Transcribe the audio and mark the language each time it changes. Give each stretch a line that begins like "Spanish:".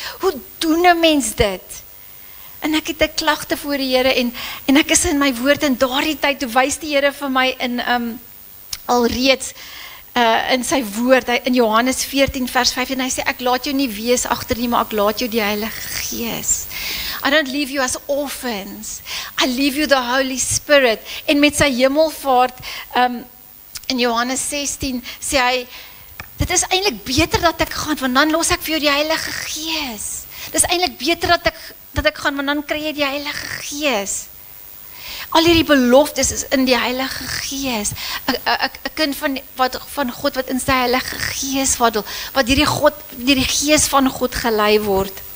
Afrikaans: Hoe doen 'n mens dit? En ek het 'n klagte voor die Here, en ek is in my woord, en daardie tyd, toe wys die Here vir my in alreeds in sy woord, in Johannes 14 vers 5, en hy sê, ek laat jou nie wees agter nie, maar ek laat jou die Heilige Gees.
English: I don't leave you as orphans. I leave you the Holy Spirit.
Afrikaans: En met sy hemelvaart, in Johannes 16, sê hy, dit is eintlik beter dat ek gaan, want dan los ek vir jou die Heilige Gees. Dit is eintlik beter dat ek gaan, want dan kry jy die Heilige Gees. Al hierdie beloftes is in die Heilige Gees. 'n kind van God wat in sy Heilige Gees wandel, wat deur die Gees van God gelei word.